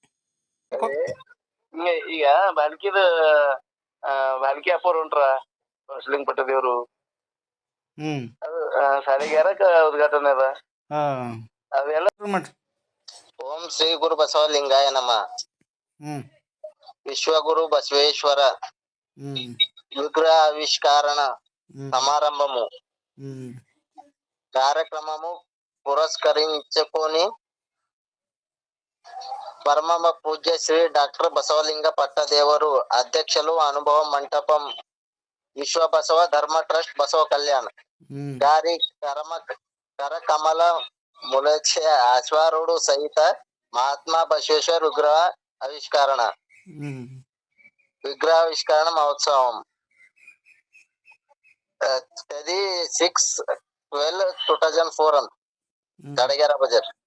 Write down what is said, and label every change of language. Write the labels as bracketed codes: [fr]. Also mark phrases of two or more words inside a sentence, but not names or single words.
[kn] ಈಗ ಬಾಲ್ಕಿ ಅಪ್ಪವ್ರು ಹೊಂಟ್ರ ಬಸವಲಿಂಗ ಪಟ್ಟದೇವ್ರು ಸಾಲಿಗ್ಯಾರಕ ಉದ್ಘಾಟನೆ ಅದ ಅದೆಲ್ಲ. [sa] ಓಂ ಶ್ರೀ ಗುರು ಬಸವಲಿಂಗಾಯ ನಮಃ. [te] ವಿಶ್ವಗುರು బసవేశ్వర విగ్రహ ఆవిష్కరణ సమారంభము కార్యక్రమము పురస్కరించుకొని పరమ పూజ్య శ్రీ డాక్టర్ బసవలింగ పట్టదేವರು అధ్యక్షులు, అనుభవ మంటపం విశ్వ బసవ ధర్మ ట్రస్ట్ బసవ కళ్యాణ్ గారి కరకమల ములచే అశ్వారుడు సహిత మహాత్మా బసవేశ్వర విగ్రహావిష్కరణ మహోత్సవం తేదీ 6/12/2004 తడగేర బజార్.